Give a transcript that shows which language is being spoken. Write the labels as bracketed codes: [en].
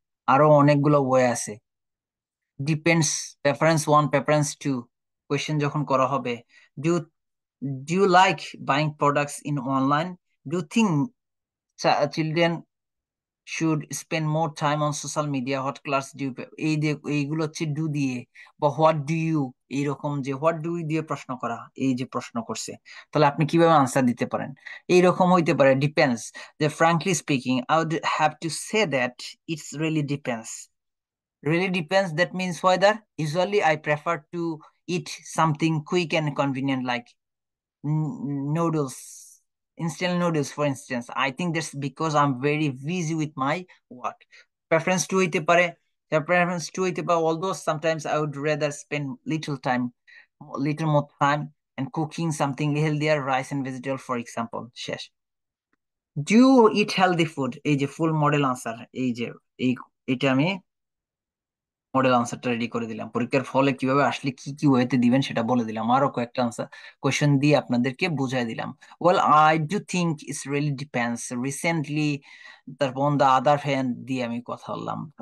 [bn] আরো অনেকগুলো ওয়ে আছে। [en] depends, preference one, preference two, [bn] question যখন করা হবে, [en] do do you like buying products in online, do think children should spend more time on social media, what class do, [bn] এই দিয়ে এইগুলো হচ্ছে ডু দিয়ে। বা [en] what do you, [bn] এইরকম যে হোয়াট ডু ইউ দিয়ে প্রশ্ন করা, এই যে প্রশ্ন করছে, তাহলে আপনি কিভাবে আনসার দিতে পারেন। এইরকম হইতে পারে ডিপেন্ডস, যে [en] Frankly speaking I would have to say that it's really depends. Really depends. That means whether usually I prefer to eat something quick and convenient like noodles, instant noodles, for instance. I think that's because I'm very busy with my work. Preference to [bn] হইতে পারে, [en] preference to হইতে পারে, although sometimes I would rather spend little more time and cooking something healthier, rice and vegetable, for example. [bn] শেষ। [en] Do you eat healthy food? [bn] এই যে ফুল model answer, এই যে এই এটা আমি মডেল আনসারটা রেডি করে দিলাম। পরীক্ষার ফলে কিভাবে আসলে কি কি ওয়েতে দিবেন সেটা বলে দিলাম। আরো কয়েকটা আনসার কোয়েশ্চেন দিয়ে আপনাদেরকে বুঝাই দিলাম। [en] well, I do think it's really depends recently, [bn] তারপর [en] on the other hand [bn] দিয়ে আমি কথা বললাম।